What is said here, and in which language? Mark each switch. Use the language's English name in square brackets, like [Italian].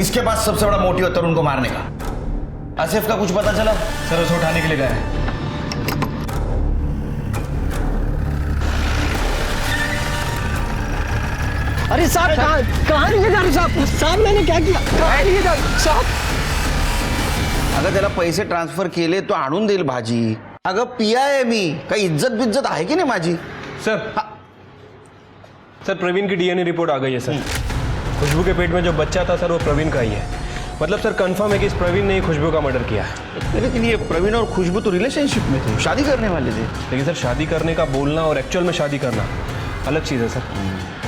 [Hindi] इसके पास सबसे बड़ा मोटिव है तरुण को मारने का। आसिफ का कुछ पता चला? सर उसे उठाने के लिए गए हैं। अरे साहब, कहाँ लिए जा रहे साहब? मैंने क्या किया? कहाँ लिए जा साहब? [Marathi] अगं त्याला पैसे ट्रान्सफर केले तो आणून देईल भाजी. अगं पिया आहे मी, काही इज्जत बिज्जत आहे की नाही माझी? [Hindi] सर प्रवीण की डीएनए रिपोर्ट आ गई है सर. खुशबू के पेट में जो बच्चा था सर वो प्रवीण का ही है. मतलब सर कंफर्म है कि इस प्रवीण ने ही खुशबू का मर्डर किया है. लेकिन ये प्रवीण और खुशबू तो रिलेशनशिप में थे, शादी करने वाले थे. लेकिन सर शादी करने का बोलना और एक्चुअल में शादी करना अलग चीज़ है सर.